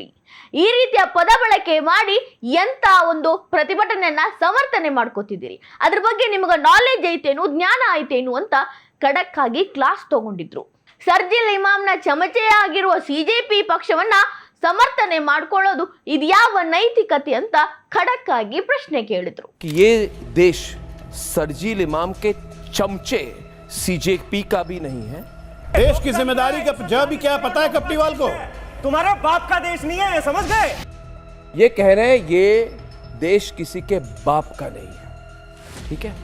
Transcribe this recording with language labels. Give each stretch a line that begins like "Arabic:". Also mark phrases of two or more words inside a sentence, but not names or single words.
Kannada: ಈ ರೀತಿಯ ಪದ ಬಳಕೆ ಮಾಡಿ ಎಂತ ಒಂದು ಪ್ರತಿಭಟನೆಯನ್ನ ಸಮರ್ಥನೆ ಮಾಡ್ಕೋತಿದ್ದೀರಿ? ಅದ್ರ ಬಗ್ಗೆ ನಿಮಗೆ ನಾಲೆಜ್ ಐತೇನು, ಜ್ಞಾನ ಐತೇನು ಅಂತ ಖಡಕ್ ಆಗಿ ಕ್ಲಾಸ್ ತಗೊಂಡಿದ್ರು. ಸರ್ಜಿಲ್ ಇಮಾಮ್ನ ಚಮಚೆ ಆಗಿರುವ ಸಿಜೆಪಿ ಪಕ್ಷವನ್ನ ಸಮರ್ಥನೆ ಮಾಡ್ಕೊಳ್ಳೋದು ಇದ್ಯಾವ ನೈತಿಕತೆ ಅಂತ ಖಡಕ್ ಆಗಿ ಪ್ರಶ್ನೆ ಕೇಳಿದ್ರು.
Hindi: ये देश सरजील इमाम के चमचे सीजेपी का भी नहीं है। देश की जिम्मेदारी का जब भी क्या पता है कपटीवाल को? तुम्हारे बाप का देश नहीं है, समझ गए? ये कह रहे हैं ये देश किसी के बाप का नहीं है, ठीक है?